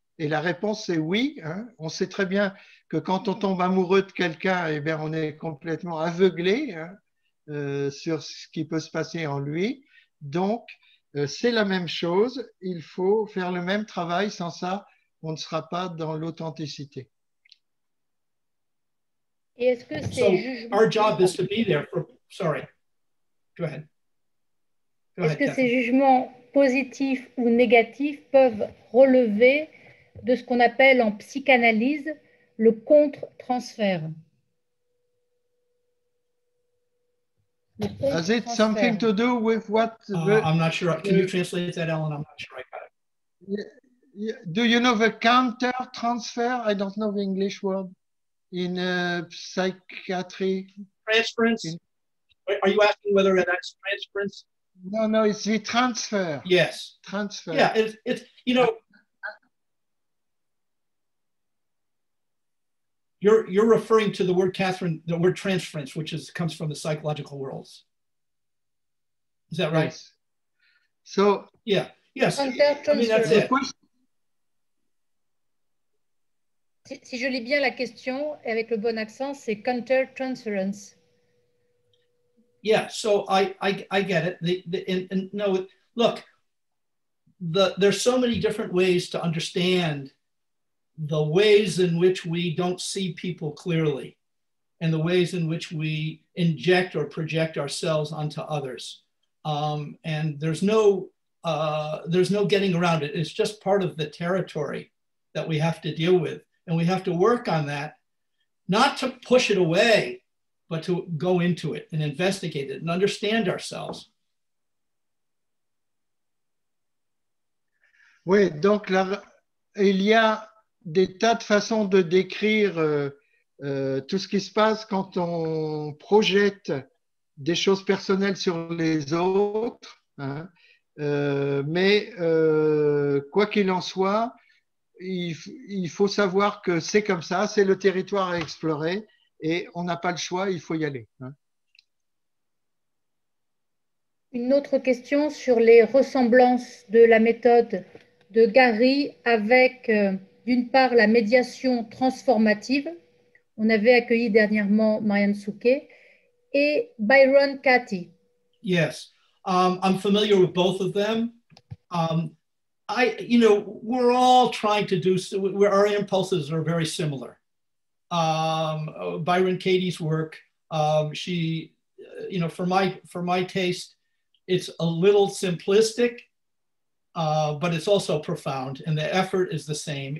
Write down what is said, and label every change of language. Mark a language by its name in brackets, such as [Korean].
[French] Et la réponse est oui. Hein. On sait très bien que quand on tombe amoureux de quelqu'un, eh bien, on est complètement aveuglé sur ce qui peut se passer en lui. Donc, c'est la même chose. Il faut faire le même travail. Sans ça, on ne sera pas dans l'authenticité. Et est-ce que ces [English] So [French] jugements, [English] our job is to be there for, sorry, go ahead. [French] est-ce que ces jugements positifs ou négatifs peuvent relever de ce qu'on appelle en psychanalyse le contre-transfert? [English] Has it something to do with what? I'm not sure. Can you translate that, Ellen? I'm not sure I got it. Do you know the counter transfer? I don't know the English word in psychiatry. Transference? Are you asking whether that's transference? No, it's the transfer. Yes. Transfer. Yeah, it's you know, you're referring to the word, Catherine, the word transference, which comes from the psychological worlds. Is that right? Yes. So yeah, yes. I mean, that's it. [French] Si je lis bien la question avec le bon accent, c'est counter-transference. [English] Yeah, so I get it. And no, look, there's so many different ways to understand the ways in which we don't see people clearly and the ways in which we inject or project ourselves onto others. And there's no getting around it. It's just part of the territory that we have to deal with. And we have to work on that, not to push it away, but to go into it and investigate it and understand ourselves. [French] Oui, donc là, il y a des tas de façons de décrire tout ce qui se passe quand on projette des choses personnelles sur les autres. Hein. Mais quoi qu'il en soit, il faut savoir que c'est comme ça, c'est le territoire à explorer et on n'a pas le choix, il faut y aller. Hein. Une autre question sur les ressemblances de la méthode de Gary avec, d'une part, la médiation transformative. On avait accueilli dernièrement Marianne Souquet et Byron Katie. [English] Yes, I'm familiar with both of them. We're all trying to do, our impulses are very similar. Byron Katie's work, she, for my taste, it's a little simplistic, but it's also profound, and the effort is the same.